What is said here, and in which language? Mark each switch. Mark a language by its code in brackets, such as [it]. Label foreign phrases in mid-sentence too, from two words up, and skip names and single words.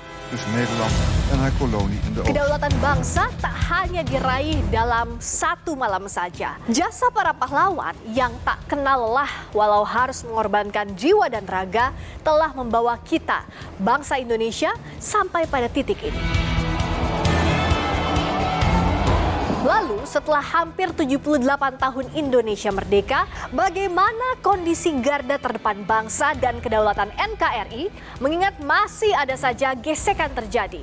[nl] tussen Nederland en haar kolonie in de Oost. [id] Kedaulatan bangsa tak hanya diraih dalam satu malam saja. Jasa para pahlawan yang tak kenal lelah walau harus mengorbankan jiwa dan raga telah membawa kita, bangsa Indonesia, sampai pada titik ini. Lalu setelah hampir 78 tahun Indonesia merdeka, bagaimana kondisi garda terdepan bangsa dan kedaulatan NKRI mengingat masih ada saja gesekan terjadi.